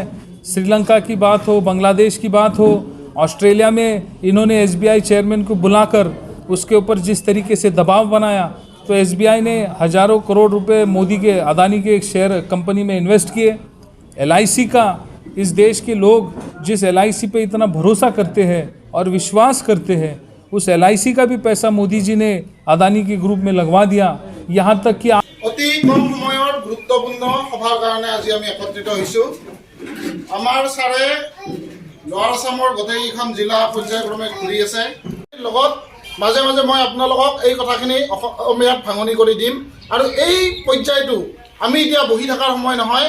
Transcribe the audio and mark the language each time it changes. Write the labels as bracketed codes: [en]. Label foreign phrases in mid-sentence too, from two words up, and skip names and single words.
[hi] श्रीलंका की बात हो, बांग्लादेश की बात हो, ऑस्ट्रेलिया में इन्होंने SBI चेयरमैन को बुलाकर उसके ऊपर जिस तरीके से दबाव बनाया, तो SBI ने हज़ारों करोड़ रुपए मोदी के, अदानी के एक शेयर कंपनी में इन्वेस्ट किए। LIC का, इस देश के लोग जिस LIC पे इतना भरोसा करते हैं और विश्वास करते हैं, उस LIC का भी पैसा मोदी जी ने अदानी के ग्रुप में लगवा दिया। यहाँ तक कि [as] অতি কম সময়ৰ গুৰুত্বপূৰ্ণ সভাৰ কাৰণে আজি আমি একত্ৰিত হৈছোঁ। আমাৰ ছাৰে লোৱাৰ আছামৰ গোটেইখন জিলা পৰ্যায়ক্ৰমে ঘূৰি আছে। লগত মাজে মাজে মই আপোনালোকক এই কথাখিনি অসমীয়াত ভাঙনি কৰি দিম। আৰু এই পৰ্যায়টো আমি এতিয়া বহি থকাৰ সময় নহয়।